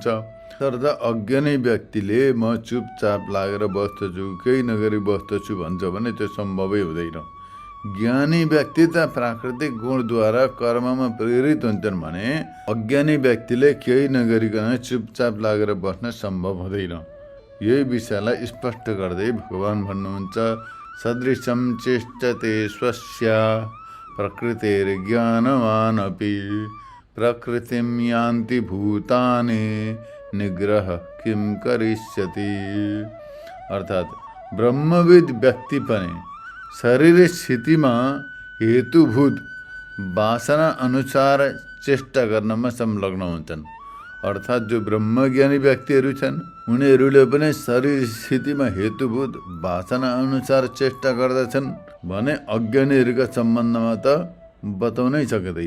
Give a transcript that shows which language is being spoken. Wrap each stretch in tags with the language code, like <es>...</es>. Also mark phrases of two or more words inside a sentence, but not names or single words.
<ne>तर अज्ञानी व्यक्तिले म चुपचाप लागेर बस्दछु, केही नगरी बस्दछु भन्छ भने त्यो सम्भवै हुँदैन। ज्ञानी व्यक्ति त प्राकृतिक गुणद्वारा कर्ममा प्रेरित हुन्छन् भने अज्ञानी व्यक्तिले केही नगरिकन चुपचाप लागेर बस्न सम्भव हुँदैन। यही विषयलाई स्पष्ट गर्दै भगवान भन्नुहुन्छ,</ne> <sa>सदृशं चेष्टते स्वस्य प्रकृतिर्ज्ञानवान् अपि प्रकृतिं यान्ति भूतानि निग्रह किं करिष्यति।</sa> <ne>अर्थात् ब्रह्मविद व्यक्ति पनि शरीर स्थितिमा हेतुभूत वासना अनुसार चेष्टा गर्नमा संलग्न हुन्छन्। अर्थात् जो ब्रह्मज्ञानी व्यक्तिहरू छन् उनीहरूले पनि शरीर स्थितिमा हेतुभूत वासना अनुसार चेष्टा गर्दछन् भने अज्ञानीहरूका सम्बन्धमा त बताउनै सकिँदैन।</ne>